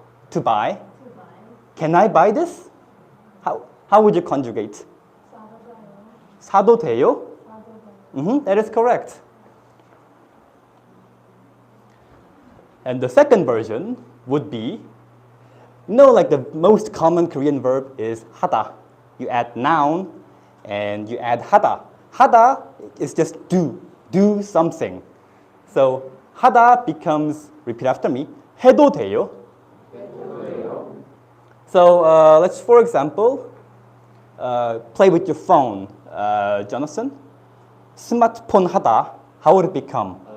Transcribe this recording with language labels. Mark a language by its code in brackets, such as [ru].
[en] To buy. Can I buy this? How would you conjugate? [ko] 사도 돼요? [en] That is correct. And the second version would be, like the most common Korean verb is 하다. You add noun and you add 하다. 하다 is just do something. So 하다 becomes, repeat after me, [ko] 해도 돼요. [en] So let's, for example, play with your phone. Jonathan, 스마트폰 하다, how would it become?